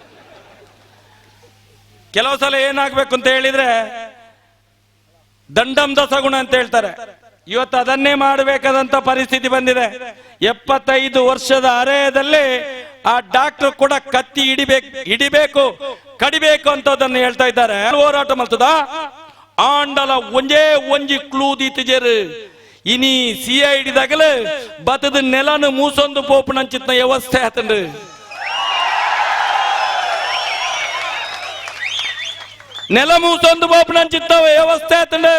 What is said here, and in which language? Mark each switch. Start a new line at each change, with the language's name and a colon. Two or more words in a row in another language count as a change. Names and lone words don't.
Kannada: ಕೆಲವು ಸಲ ಏನಾಗ್ಬೇಕು ಅಂತ ಹೇಳಿದ್ರೆ
Sanskrit: ದಂಡಂ ದಸಗುಣ
Kannada: ಅಂತ ಹೇಳ್ತಾರೆ. ಇವತ್ತು ಅದನ್ನೇ ಮಾಡಬೇಕಾದಂತ ಪರಿಸ್ಥಿತಿ ಬಂದಿದೆ. 75 ವರ್ಷದ ಹರೆಯದಲ್ಲಿ ಆ ಡಾಕ್ಟರ್ ಕೂಡ ಕತ್ತಿ ಹಿಡಿಬೇಕು ಕಡಿಬೇಕು ಅಂತ ಅದನ್ನು ಹೇಳ್ತಾ ಇದ್ದಾರೆ.
Tulu: ಹೋರಾಟ ಮಾಡ್ತದ ಆಂಡಲ ಒಂಜೇ ಒಂಜಿ ಕ್ಲೂದಿತಿಜರು ಇನಿ CID ದಾಗಲ ಬತದ ನೆಲನು ಮೂಸೊಂದು ಪೋಪುನಂಚಿತ್ನ ವ್ಯವಸ್ಥೆ ಆತಂಡು. ನೆಲ ಮೂಸೊಂದು ಪೋಪುನಂಚಿತ್ನ ವ್ಯವಸ್ಥೆ ಆತಂಡು.